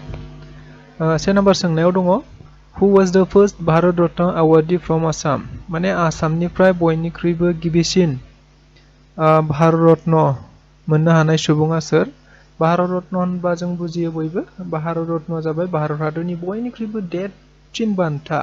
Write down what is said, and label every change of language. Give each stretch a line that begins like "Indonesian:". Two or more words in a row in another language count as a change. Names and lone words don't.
Bodo: से नाम्बार सोंनायाव दङ
English: who was the first Bharat Ratna awardee from Assam
Bodo: माने आसामनिफ्राय बयनिख्रुइबो गिबिसिन भारत रत्न मोननो हानाय सुबुङा सोर। भारत रत्न होनबा जों बुजियो बयबो भारत रत्नआ जाबाय भारत हादरनि बयनिख्रुइबो देरसिन बान्था।